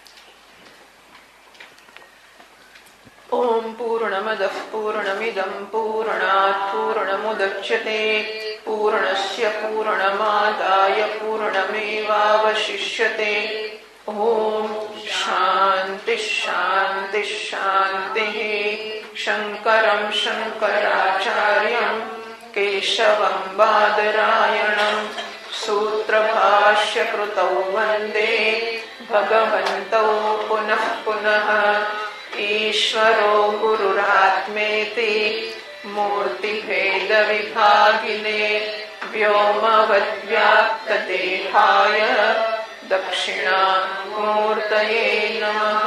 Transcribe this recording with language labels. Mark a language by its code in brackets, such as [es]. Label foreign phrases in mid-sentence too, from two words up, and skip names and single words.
[sa] ઓમ પૂર્ણમદ પૂર્ણમિદમ પૂર્ણાત પૂર્ણમુદચ્યતે પૂર્ણસ્ય પૂર્ણમાદાય પૂર્ણમેવાવશિષ્યતે. ઓમ શાંતિ શાંતિ શાંતિ. શંકરમ શંકરાચાર્યમ કેશવમ केशवं बादरायणं सूत्रभाष्यकृतौ वन्दे भगवन्तौ पुनः पुनः। ईश्वरो गुरुरात्मेति मूर्तिभेदविभागिने व्योमवद्व्याप्तदेहाय दक्षिणामूर्तये नमः।